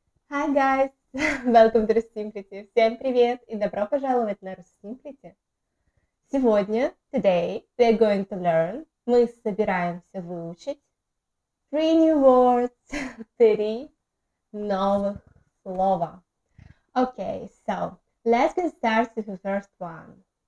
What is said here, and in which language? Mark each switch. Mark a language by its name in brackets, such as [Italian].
[English] Hi guys, welcome to Simplicity. [Russian] Всем привет и добро пожаловать на Simplicity. Сегодня, [English] today, we are going to learn, [Russian] мы собираемся выучить 3 [English] new words, [Russian] 3 новых слова. [English] Okay, so let's get started with the first one.